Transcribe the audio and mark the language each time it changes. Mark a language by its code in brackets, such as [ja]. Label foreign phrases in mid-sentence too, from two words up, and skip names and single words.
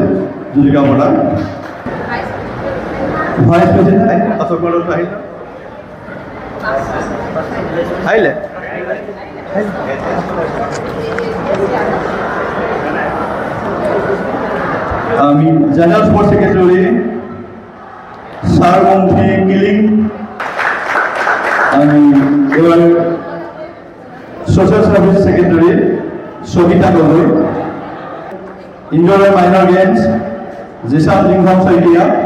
[as] জ্যোতিকা বৰা [en] Vice President [as] অশোক বড়ো আহিলে আমি [en] General Sports Secretary [as] সারমন্ত্রী কিলিং, আমি এবার [en] Social Service Secretary [as] সবিতা গগৈ, [en] Indoor and Minor Games [as] জিসান লিংঘম শইকীয়া,